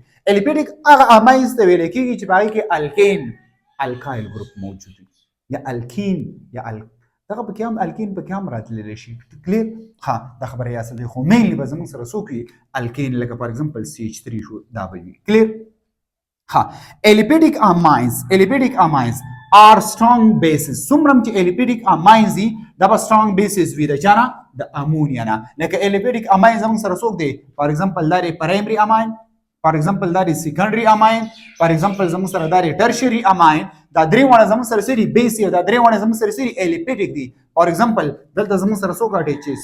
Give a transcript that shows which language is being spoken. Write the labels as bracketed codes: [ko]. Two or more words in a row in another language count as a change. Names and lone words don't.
[ps] الیپټیک هغه اماینز ته ویل کېږي چې په هغې کې [en] alkane alkyl group [ps] موجود وي، یا الکین یا دغه پکې هم الکین پکې هم راتللی شي. کلیر؟ ها، دا خبره یاد ساتئ. خو مینلی به زموږ سره څوک وي؟ الکین، لکه [en] for example [ps] CH3 شو، دا به وي. [en] کلیر؟ ها، aliphatic amines, aliphatic amines are strong bases. [ps] څومره چې [en] aliphatic amines [ps] دي دا به [en] strong bases [ps] وي د چا نه؟ د امونیا نه. لکه [en] aliphatic amine [ps] زموږ سره څوک دی؟ [en] for example [ps] دا دی [en] primary amine, for example [ps] دا دی [en] secondary amine, for example [ps] زموږ سره دا دی [en] tertiary amine. [ps] دا درې واړه زموږ سره څه دي؟ بیس دي. دا درې واړه زموږ سره څه دي؟ الیپټیک دي. [en] for example [ps] دلته زموږ سره څوک اټیچ دی؟